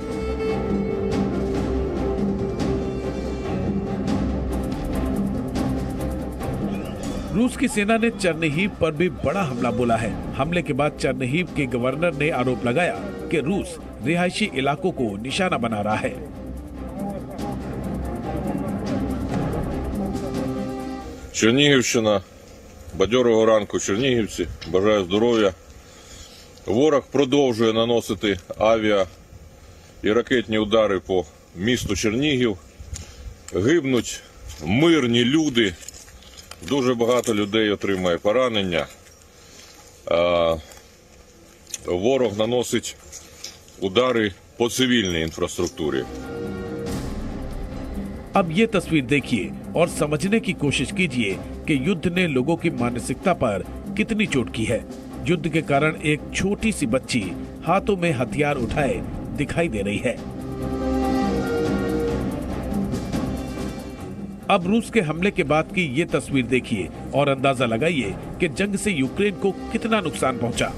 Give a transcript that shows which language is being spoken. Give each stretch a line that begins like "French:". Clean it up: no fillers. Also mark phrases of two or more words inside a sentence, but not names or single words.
Hindi: रूस की सेना ने चर्निहिव पर भी बड़ा हमला बोला है। हमले के बाद चर्निहिव के गवर्नर ने आरोप लगाया कि रूस रिहायशी इलाकों को निशाना बना रहा है।
Ukrainian: Чернігівщина, бадьорого ранку, чернігівці, бажаю здоров'я. Ворог продовжує наносити авіа і ракетні удари по місту Чернігів. Гибнуть мирні люди, дуже багато людей отримає поранення. Ворог наносить удари по цивільній інфраструктурі.
Hindi: अब ये तस्वीर देखिए और समझने की कोशिश कीजिए कि युद्ध ने लोगों की मानसिकता पर कितनी चोट की है। युद्ध के कारण एक छोटी सी बच्ची हाथों में हथियार उठाए दिखाई दे रही है। अब रूस के हमले के बाद की ये तस्वीर देखिए और अंदाजा लगाइए कि जंग से यूक्रेन को कितना नुकसान पहुंचा।